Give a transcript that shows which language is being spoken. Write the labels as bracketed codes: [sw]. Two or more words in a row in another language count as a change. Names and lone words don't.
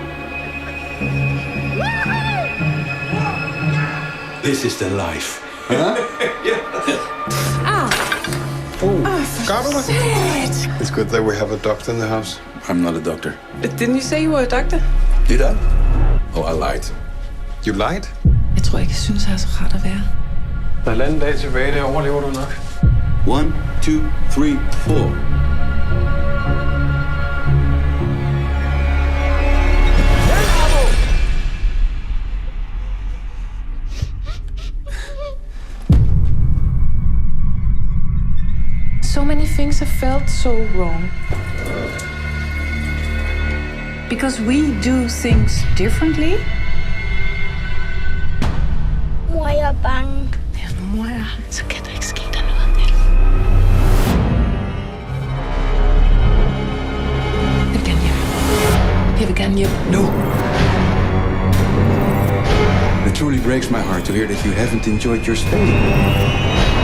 [en] This is the life. Huh? It's good that we have a doctor in the house. I'm not a doctor. But didn't you say you were a doctor? Did I? Oh, I lied. You lied? [da] Jeg tror ikke, jeg synes, det er så rart at være. Der er halvanden dag tilbage, det overlever du nok. [en] 1, 2, 3, 4. So many things have felt so wrong. Because we do things differently. [da] Mor, jeg er bange. Ja, nu mor er, så kan der ikke ske der noget med det. Jeg vil gerne hjem. Jeg vil gerne hjem nu. [en] It truly breaks my heart to hear that you haven't enjoyed your stay.